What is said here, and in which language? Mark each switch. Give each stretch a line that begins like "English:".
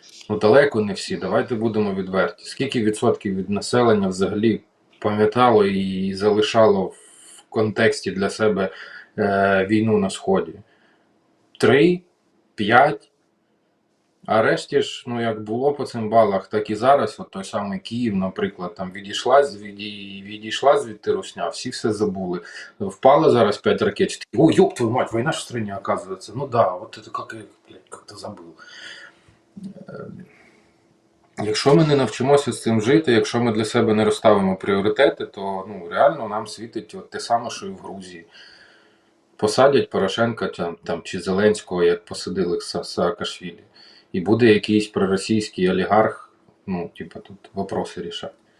Ukrainian: Ну, далеко не всі, давайте будемо відверті. Скільки відсотків від населення взагалі пам'ятало і залишало в контексті для себе війну на Сході? 3? 5? А решті ж, ну, як було по цим балах, так і зараз, от той самий Київ, наприклад, там відійшла звідти русня, всі все забули. Впало зараз 5 ракет,
Russian: о, ёб твою мать, война ж в стране, оказывается. Ну да, вот это как я, как-то забыл.
Ukrainian: Якщо ми не навчимося з цим жити, якщо ми для себе не розставимо пріоритети, то, ну, реально нам світить от те саме, що і в Грузії. Посадять Порошенка там чи Зеленського, як посадили Саакашвілі. І буде якийсь проросійський олігарх, ну, типа, тут вопроси рішати.